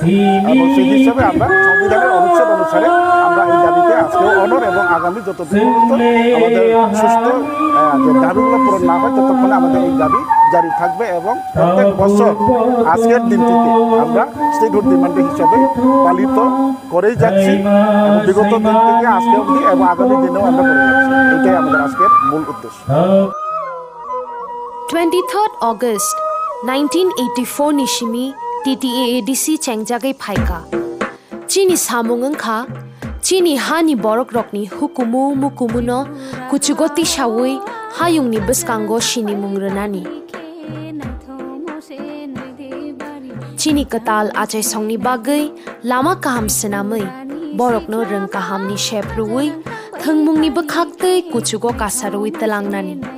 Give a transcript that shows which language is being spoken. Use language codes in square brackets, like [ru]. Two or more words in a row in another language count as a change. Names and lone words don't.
[bn] এবং সেই হিসাবে আমরা সংবিধানের অনুচ্ছেদ অনুসারে আমরা এই দাবিতে আজকেও অনর এবং আগামী যতদিন পর্যন্ত আমাদের সুস্থ যে দাবিগুলো পূরণ না হয় ততক্ষণে আমাদের এই দাবি জারি থাকবে। এবং প্রত্যেক বছর আজকের দিনটিকে আমরা [en] statehood demand [bn] হিসাবে পালিত করেই যাচ্ছি এবং বিগত দিন থেকে আজকে অবধি এবং আগামী দিনেও আমরা করে যাচ্ছি। এটাই আমাদের আজকের মূল উদ্দেশ্য। [trp] 23rd August 1984 Nishimi TTAADC Chengjagai Phaika Chini Samungangkha Chini Hani Borok Rokni Hukumu Mukumuno Kuchugoti Shawui Hayungni Beskango Shini Mungrenani Chini Katal Achay Songni Bagai Lama Kaham Senamai Borokno Reng Kahamni Shepruwi Thangmungni Bakhaktei Kuchugo Kasarui Telangnani